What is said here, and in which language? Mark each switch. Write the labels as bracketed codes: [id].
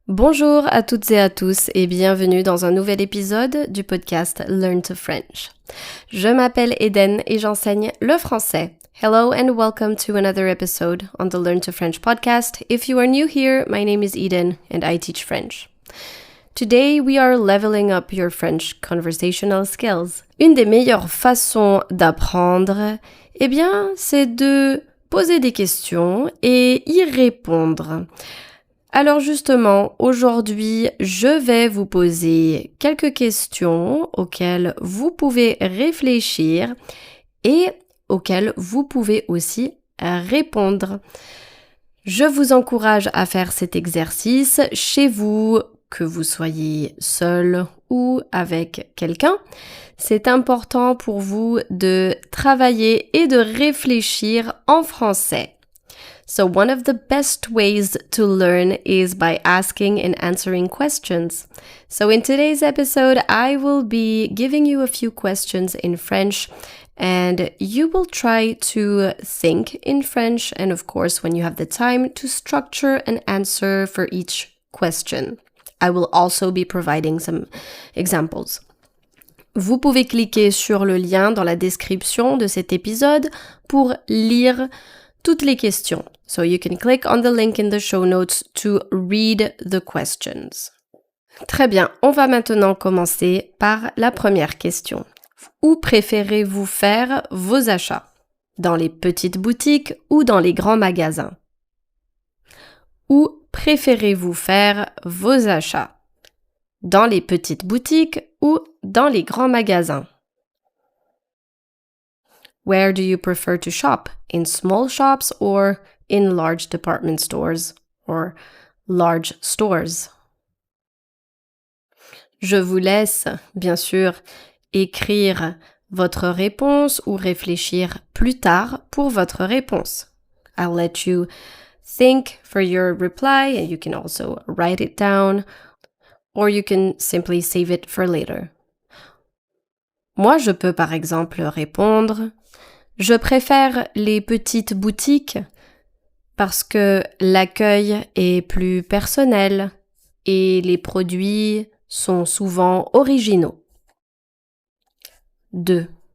[fr] Bonjour à toutes et à tous et bienvenue dans un nouvel épisode du podcast Learn to French. Je m'appelle Eden et j'enseigne le français. [en] Hello and welcome to another episode on the Learn to French podcast. If you are new here, my name is Eden and I teach French. Today we are leveling up your French conversational skills. [fr] Une des meilleures façons d'apprendre, c'est de poser des questions et y répondre. Alors justement, aujourd'hui, je vais vous poser quelques questions auxquelles vous pouvez réfléchir et auxquelles vous pouvez aussi répondre. Je vous encourage à faire cet exercice chez vous, que vous soyez seul ou avec quelqu'un. C'est important pour vous de travailler et de réfléchir en français. [en] So one of the best ways to learn is by asking and answering questions. So in today's episode, I will be giving you a few questions in French and you will try to think in French and of course when you have the time to structure an answer for each question. I will also be providing some examples. [fr] Vous pouvez cliquer sur le lien dans la description de cet épisode pour lire toutes les questions. [en] So you can click on the link in the show notes to read the questions. [fr] Très bien, on va maintenant commencer par la première question. Où préférez-vous faire vos achats? Dans les petites boutiques ou dans les grands magasins? Où préférez-vous faire vos achats? Dans les petites boutiques ou dans les grands magasins? [en] Where do you prefer to shop? In small shops or in large department stores or large stores? [fr] Je vous laisse, bien sûr, écrire votre réponse ou réfléchir plus tard pour votre réponse. [en] I'll let you think for your reply and you can also write it down or you can simply save it for later. [fr] Moi, je peux par exemple répondre « Je préfère les petites boutiques parce que l'accueil est plus personnel et les produits sont souvent originaux. » 2.